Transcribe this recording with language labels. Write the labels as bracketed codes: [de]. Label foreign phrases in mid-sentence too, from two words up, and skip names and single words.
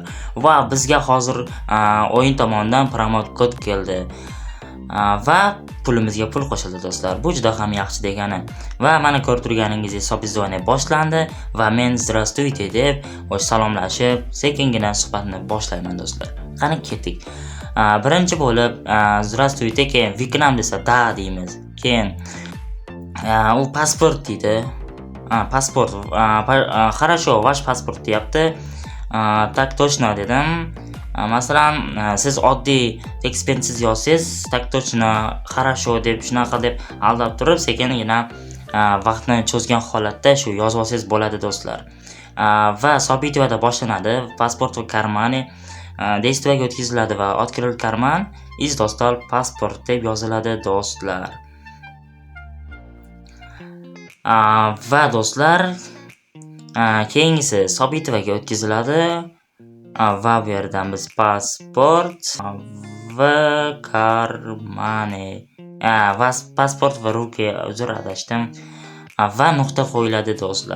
[uz] Va bizga hozir o'yin tomonidan promot kod keldi. Va pulimizga pul qo'shildi do'stlar. Bu juda ham yaxshi degani. Va mana ko'rib turganingizdek sobezvaniya boshlandi va men "Здравствуйте" deb salomlashib, sekingina suhbatni boshlayman do'stlar. Qani ketdik. Birinchi bo'lib "Здравствуйте" keyin [ru] "Вы к нам" [uz] desa "Да" deymiz. Keyin u pasport deydi. Pasport. [ru] Хорошо, ваш pasport deyapti. Так точно dedim. [uz] Masalan, siz oddiy tekspensiz yozsangiz, [ru] так точно, хорошо [uz] deb shunaqa deb aldab turib, sekingina vaqtni cho'zgan holatda shu yozib olsangiz bo'ladi do'stlar. Va Sobitovada boshlanadi. Pasport va karmani действиеga o'tkaziladi va [ru] открыл карман из достал [uz] pasport deb yoziladi do'stlar. Va do'stlar, keyingisi Sobitovaga o'tkaziladi. Va bu yerdan biz pasport va karmani va pasport va ruki uzr adashdim va nuqta qo'yiladi do'stlar.